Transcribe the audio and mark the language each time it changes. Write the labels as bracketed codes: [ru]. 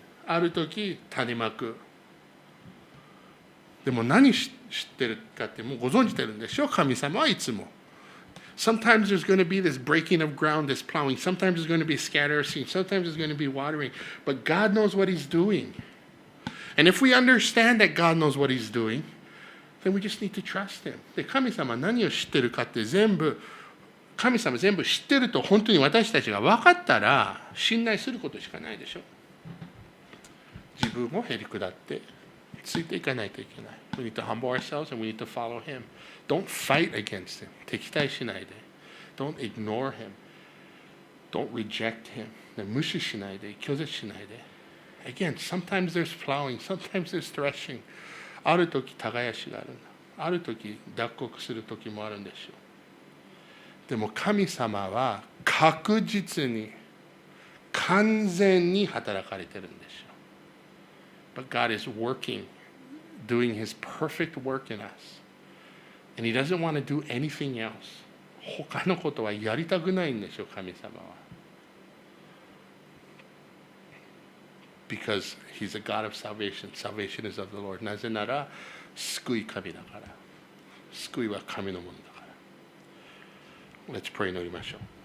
[ja] ある時種まく。でも何知ってるかってもうご存じてるんでしょ。神様はいつも。 [en] Sometimes there's going to be this breaking of ground, this plowing. Sometimes there's going to be scatter of seed. Sometimes there's going to be watering. But God knows what He's doing. And if we understand that God knows what He's doing, then we just need to trust Him. [ja] で、神様何を知ってるかって神様全部知ってると本当に私たちが分かったら信頼することしかないでしょ。自分もへりくだってついていかないといけない。 [en] We need to humble ourselves and we need to follow Him. Don't fight against Him. [ja] 敵対しないで。 [en] Don't ignore Him. Don't reject Him. [ja] 無視しないで、拒絶しないで。 [en] Again, sometimes there's plowing, sometimes there's threshing. [ja] ある時耕しがあるんだ。ある時脱穀する時もあるんでしょう。でも神様は確実に完全に働かれてるんでしょう。 [en] But God is working, doing His perfect work in us. And He doesn't want to do anything else. [ja] 他のことはやりたくないんでしょう、神様は。 [en] Because He's a God of salvation. Salvation is of the Lord. [ja] なぜなら、救い神だから。救いは神のものだから。 [en] Let's pray [ja] 祈りましょう。